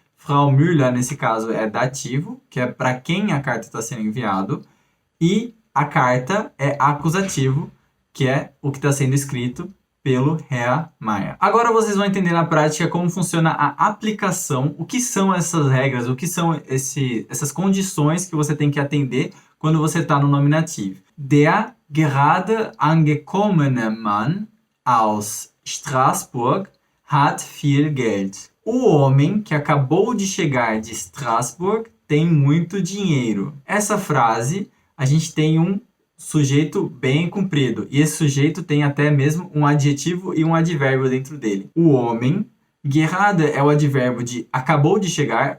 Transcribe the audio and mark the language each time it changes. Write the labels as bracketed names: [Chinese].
[Portuguese] Frau Müller, nesse caso, é dativo, que é para quem a carta está sendo enviado, e a carta é acusativo, que é o que está sendo escrito pelo Herr Meier. Agora vocês vão entender na prática como funciona a aplicação, o que são essas regras, o que são essas condições que você tem que atender quando você está no nominativo. [German] Der gerade angekommene Mann aus Straßburg hat viel Geld. [Portuguese] O homem que acabou de chegar de Strasbourg tem muito dinheiro. Essa frase, a gente tem um sujeito bem comprido. E esse sujeito tem até mesmo um adjetivo e um advérbio dentro dele. O homem, gerade é o advérbio de acabou de chegar.